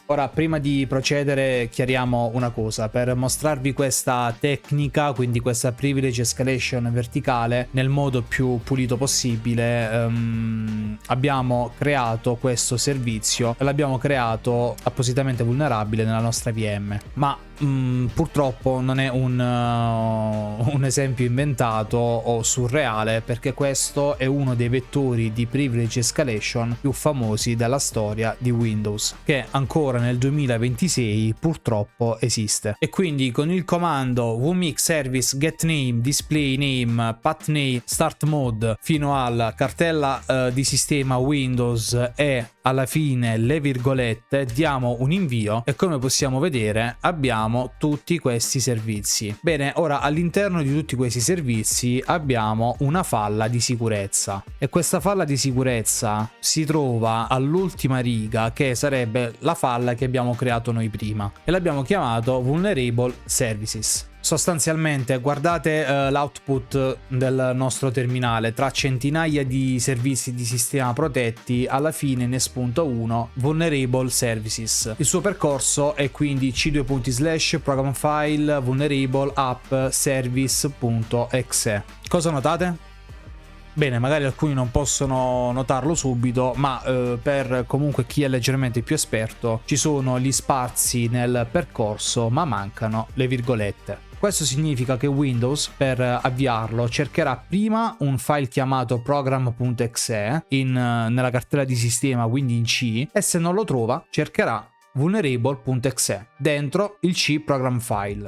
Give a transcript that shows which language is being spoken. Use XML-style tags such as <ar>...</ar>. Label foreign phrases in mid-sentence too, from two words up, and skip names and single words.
<it>Ora prima di procedere chiariamo una cosa, per mostrarvi questa tecnica, quindi questa</it> <en>privilege escalation</en> <it>verticale nel modo più pulito possibile, abbiamo creato questo servizio e l'abbiamo creato appositamente vulnerabile nella nostra VM, ma purtroppo non è un esempio inventato o surreale, perché questo è uno dei vettori di</it> <en>privilege escalation</en> <it>più famosi della storia di Windows, che ancora nel 2026 purtroppo esiste. E quindi con il comando</it> <en>wmix service get name display name pathname start mode</en> <it>fino alla cartella di sistema Windows e alla fine le virgolette, diamo un invio e come possiamo vedere abbiamo tutti questi servizi. Bene, ora all'interno di tutti questi servizi abbiamo una falla di sicurezza e questa falla di sicurezza si trova all'ultima riga, che sarebbe la falla che abbiamo creato noi prima, e l'abbiamo chiamato Vulnerable Services. Sostanzialmente guardate l'output del nostro terminale: tra centinaia di servizi di sistema protetti alla fine ne spunta uno, Vulnerable Services. Il suo percorso è quindi c:/program file vulnerable app service.exe. Cosa notate? Bene, magari alcuni non possono notarlo subito, ma per comunque chi è leggermente più esperto ci sono gli spazi nel percorso, ma mancano le virgolette. Questo significa che Windows, per avviarlo, cercherà prima un file chiamato program.exe nella cartella di sistema, quindi in C, e se non lo trova cercherà vulnerable.exe dentro il C program file.</it>